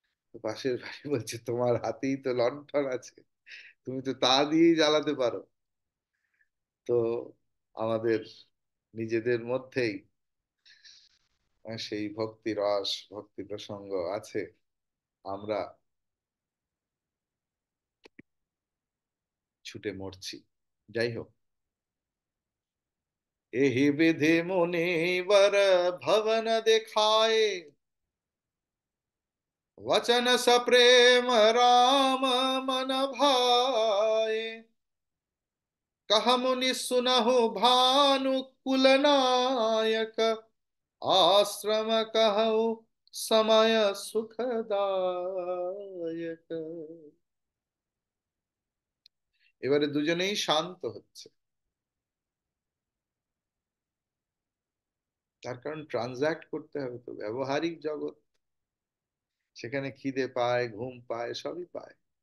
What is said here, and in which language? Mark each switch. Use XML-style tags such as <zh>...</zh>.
<bn>তো পাশের বাড়ি বলছে তোমার হাতেই তো লণ্ঠন আছে, তুমি তো তা দিয়েই জ্বালাতে পারো। তো আমাদের নিজেদের মধ্যেই সেই ভক্তি রস ভক্তি প্রসঙ্গ আছে, আমরা ছুটে মরছি। যাই হোক,</bn> <awa>एहि विधि मुनिवर भवन दिखाए, वचन सप्रेम राम मन भाए। कह मुनि सुनहु भानु कुल नायक, आश्रम कहु समय सुखदायक।</awa> <bn>এবারে দুজনেই শান্ত হচ্ছে, তার কারণ ট্রানজাক্ট করতে হবে তো, ব্যবহারিক জগৎ, সেখানে খিদে পায়, ঘুম পায়, সবই পায়।</bn>